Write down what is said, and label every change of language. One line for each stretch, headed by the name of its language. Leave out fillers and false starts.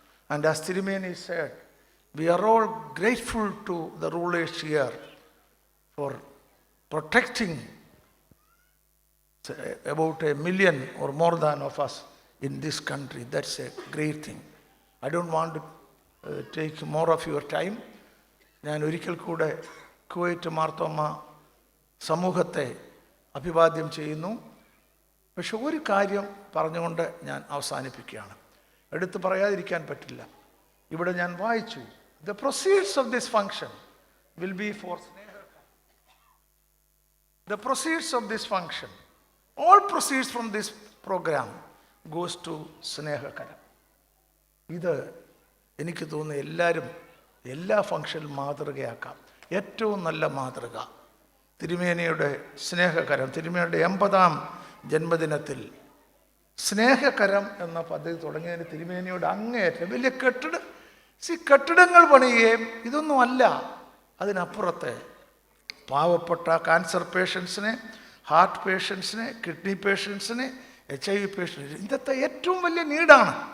English: And as Tirumeni said, we are all grateful to the rulers here for protecting about 1 million or more than of us in this country. That's a great thing. I don't want to take more of your time.
Malayalam: ഞാൻ ഒരിക്കൽ കൂടെ Kuwait Marthoma സമൂഹത്തെ അഭിവാദ്യം ചെയ്യുന്നു. പക്ഷെ ഒരു കാര്യം പറഞ്ഞുകൊണ്ട് ഞാൻ അവസാനിപ്പിക്കുകയാണ്. എടുത്തു പറയാതിരിക്കാൻ പറ്റില്ല. ഇവിടെ ഞാൻ വായിച്ചു,
English: the proceeds of this function will be for the proceeds of this function, All proceeds from this program goes to Snehakaram.
Malayalam: ഇത് എനിക്ക് തോന്നുന്നു എല്ലാവരും എല്ലാ ഫംഗ്ഷനിലും മാതൃകയാക്കാം. ഏറ്റവും നല്ല മാതൃക തിരുമേനിയുടെ സ്നേഹകരം. തിരുമേനിയുടെ 80-ാം ജന്മദിനത്തിൽ സ്നേഹകരം എന്ന പദ്ധതി തുടങ്ങിയതിന് തിരുമേനിയുടെ അങ്ങേയറ്റം വലിയ കെട്ടിടങ്ങൾ പണിയുകയും ഇതൊന്നും അല്ല, അതിനപ്പുറത്ത് പാവപ്പെട്ട cancer പേഷ്യൻസിനെ, heart പേഷ്യൻസിനെ, kidney പേഷ്യൻസിനെ, HIV patients, ഇന്നത്തെ ഏറ്റവും വലിയ നീഡാണ്.